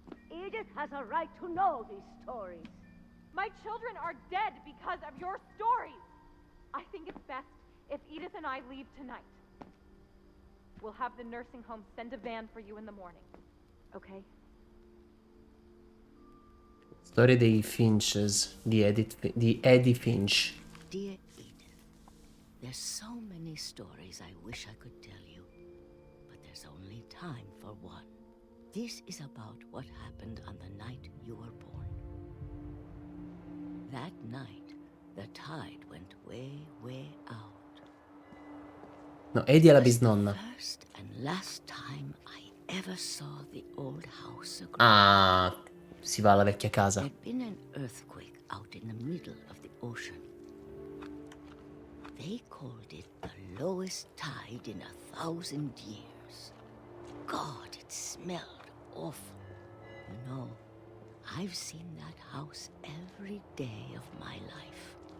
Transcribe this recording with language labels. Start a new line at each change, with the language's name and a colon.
English: Edith has a right to know these stories. My children are dead because of your stories. I think it's best if Edith and I leave tonight. We'll have the nursing home send a van for you in the morning. Okay?
Italian: Storia dei Finches, di Eddie Finch.
English: Dear Edith, there's so many stories I wish I could tell you, but there's only time for one. This is about what happened on the night you were born. That night, the tide went way, way out.
Italian: No, Eddie è la
English: It was
Italian: bisnonna.
English: the first and last time I ever saw the old house agree.
Italian: Ah, si va alla vecchia casa.
English: There'd been an earthquake out in the middle of the ocean. They called it the lowest tide in 1,000 years. God, it smelled awful. You know, I've seen that house every day of my life.